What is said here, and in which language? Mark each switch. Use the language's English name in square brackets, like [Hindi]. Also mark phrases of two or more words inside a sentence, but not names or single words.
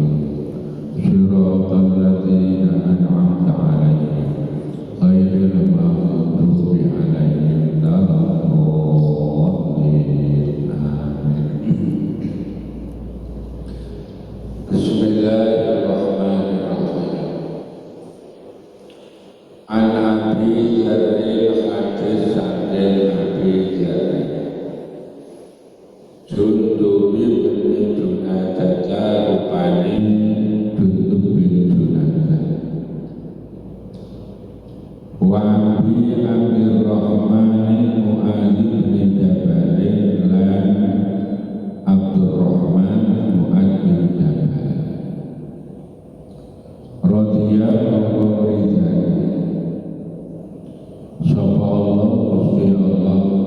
[Arabic] صراط الذين أنعمت عليهم غير المغضوب عليهم ولا الضالين. آمين. بسم الله الرحمن الرحيم. عن أبي ذر [Javanese] hadis saking Abi Dzarril Jundub bin Junadah rupane Jundub bin Junadah wa Abi Abdurrahman Mu'adz bin Jabal lan Abdurrahman Mu'adz bin Jabal [Arabic] رضي الله رضوان [Javanese] sapa Allah Gusti Allah